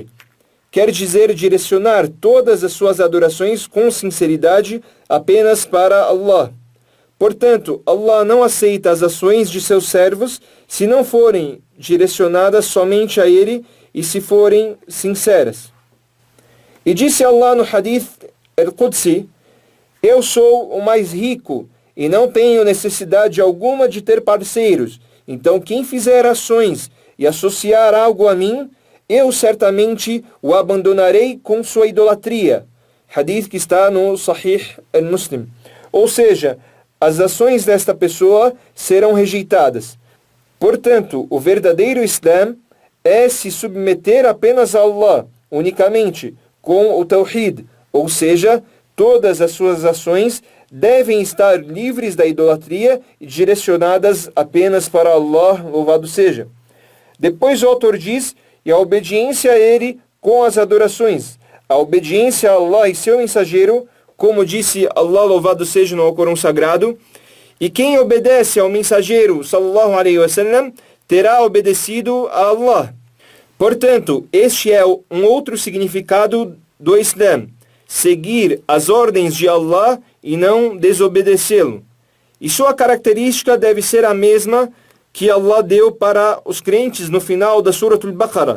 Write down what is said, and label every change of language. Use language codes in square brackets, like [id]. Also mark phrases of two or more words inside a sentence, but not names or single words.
[pt] Quer dizer direcionar todas as suas adorações com sinceridade apenas para Allah. Portanto, Allah não aceita as ações de seus servos se não forem direcionadas somente a Ele e se forem sinceras. E disse Allah no [ar] حديث القدسي: [pt] eu sou o mais rico e não tenho necessidade alguma de ter parceiros. Então quem fizer ações e associar algo a mim, eu certamente o abandonarei com sua idolatria. Hadith que está no Sahih al-Muslim. Ou seja, as ações desta pessoa serão rejeitadas. Portanto, o verdadeiro Islã é se submeter apenas a Allah, unicamente, com o Tawhid, ou seja, todas as suas ações devem estar livres da idolatria e direcionadas apenas para Allah, louvado seja. Depois o autor diz, e a obediência a ele com as adorações, a obediência a Allah e seu mensageiro, como disse Allah, louvado seja no Alcorão Sagrado, e quem obedece ao mensageiro, [ar] صلى الله عليه وسلم, [pt] terá obedecido a Allah. Portanto, este é um outro significado do Islã, seguir as ordens de Allah e não desobedecê-lo. E sua característica deve ser a mesma que Allah deu para os crentes no final da Surah Al-Baqarah.